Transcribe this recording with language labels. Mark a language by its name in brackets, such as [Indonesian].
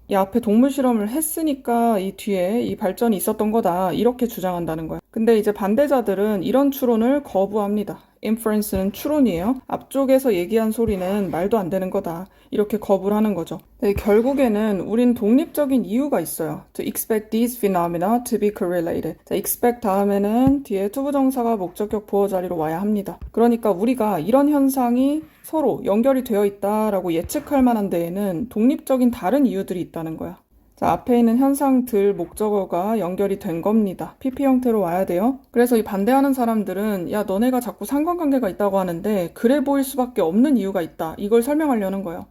[Korean] 이 앞에 동물 실험을 했으니까 이 뒤에 이 발전이 있었던 거다. 이렇게 주장한다는 거야. 근데 이제 반대자들은 이런 추론을 거부합니다. inference는 추론이에요. 앞쪽에서 얘기한 소리는 말도 안 되는 거다. 이렇게 거부를 하는 거죠. 네, 결국에는 우린 독립적인 이유가 있어요. [English] To expect these phenomena to be correlated. [Korean] 자, expect 다음에는 뒤에 투부정사가 목적격 보어 자리로 와야 합니다. 그러니까 우리가 이런 현상이 서로 연결이 되어 있다라고 예측할 만한 데에는 독립적인 다른 이유들이 있다는 거야. 자, 앞에 있는 현상들 목적어가 연결이 된 겁니다. PP 형태로 와야 돼요. 그래서 이 반대하는 사람들은 야, 너네가 자꾸 상관관계가 있다고 하는데 그래 보일 수밖에 없는 이유가 있다. 이걸 설명하려는 거예요.